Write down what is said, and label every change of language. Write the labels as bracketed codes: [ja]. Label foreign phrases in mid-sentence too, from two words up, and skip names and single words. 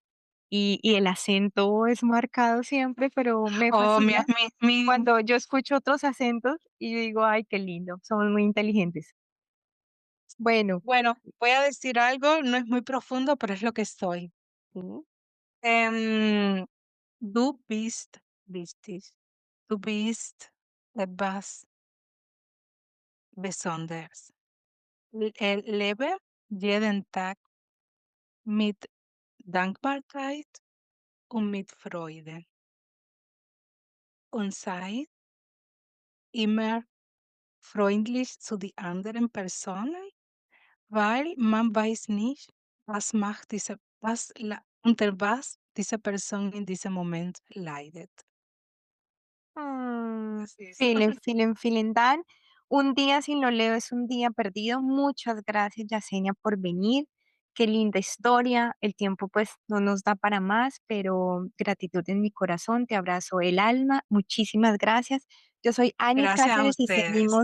[es] Y el acento es marcado siempre, pero me Oh, fascina mi cuando yo escucho otros acentos y digo, ay, qué lindo, somos muy inteligentes. Bueno, Bueno, voy a decir algo, no es muy profundo, pero es lo que soy. sí. [de] Em, du bist wichtig. Du bist etwas Besonderes. Lebe jeden Tag mit Dankbarkeit und mit Freude und sei immer freundlich zu den anderen Personen, weil man weiß nicht, unter was diese Person in diesem Moment leidet. [es] Así es. [de] Vielen Dank. [es] Un día sin lo leo es un día perdido. Muchas gracias, Yasenia, por venir. Qué linda historia. El tiempo pues no nos da para más, pero gratitud en mi corazón. Te abrazo el alma. Muchísimas gracias. Yo soy Annie Gracias a Cáceres y ustedes.